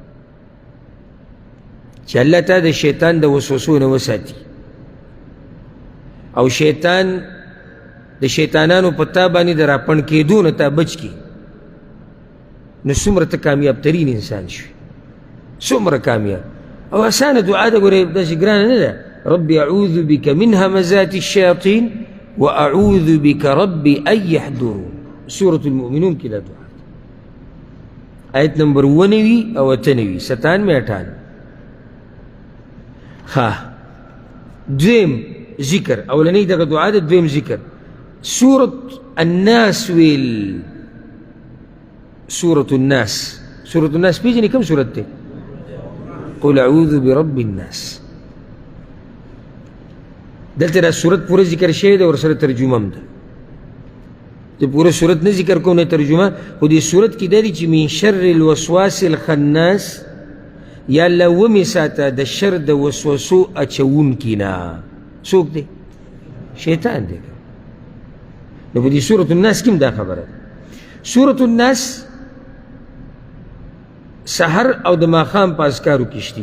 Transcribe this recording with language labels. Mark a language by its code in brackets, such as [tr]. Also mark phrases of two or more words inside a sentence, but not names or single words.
[ps] چې الله تا د شیطان د وسوسو نه وساتي او شیطان د شیطانانو په تا باندې د راپڼ کېدو نه تا بچ کړي، نو څومره ته کامیاب ترین انسان شوي، څومره کامیاب. او اسانه دعا ده، ګورې داسې ګرانه نه ده. [ar] ربي اعوذ بك من همزات الشياطين واعوذ بك ربي ان يحضرون، سورة المؤمنون [ps] کې دا دعا. آیت نمبر 90 او 98 97 98. دویم ذکر، اولنی دغه دعا ده، دویم ذکر سورة الناس ویل. سورة الناس، سورة الناس پیژنې کوم سورت دی؟ [ar] قل اعوذ برب الناس. [ps] دلته دا سورت پوره ذکر شوی ده، ورسره ترجمه هم ده. ته پوره سورت نه ذکر کوم نه ترجمه، خو دې سورت کې دا دی چې [ar] من شر الوسواس الخناس، [ps] یا الله ومې ساته د شر د وسوسو اچوونکي نه. څوک دی؟ شیطان دی. نو په دې سورة الناس کې هم دا خبره ده. سورة الناس سحر او د ماښام په اذکارو کې شتي.